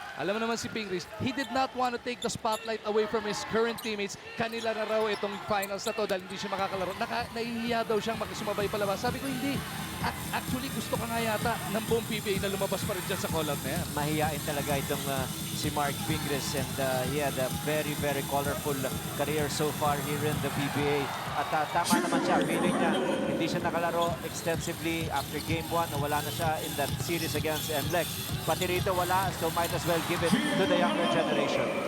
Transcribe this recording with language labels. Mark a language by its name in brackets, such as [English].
[Filipino] Alam mo naman [English] si Pingris, he did not want to take the spotlight away from his current teammates. [Filipino] Kanila na raw itong finals na to dahil hindi siya makakalaro. Nahihiya daw siyang makisumabay palabas. Sabi ko, hindi. Actually, gusto ka nga yata ng buong PBA na lumabas pa rin dyan sa call-out na yan. Mahihain talaga itong [English] si Mark Pingris, and he had a very, very colorful career so far here in the PBA. [Filipino] At tama naman siya, feeling niya hindi siya nakalaro [English] extensively after game 1. [Filipino] Wala na siya [English] in that series against NLEX. [Filipino] Pati rito wala, [English] so might as well give it to the younger generation.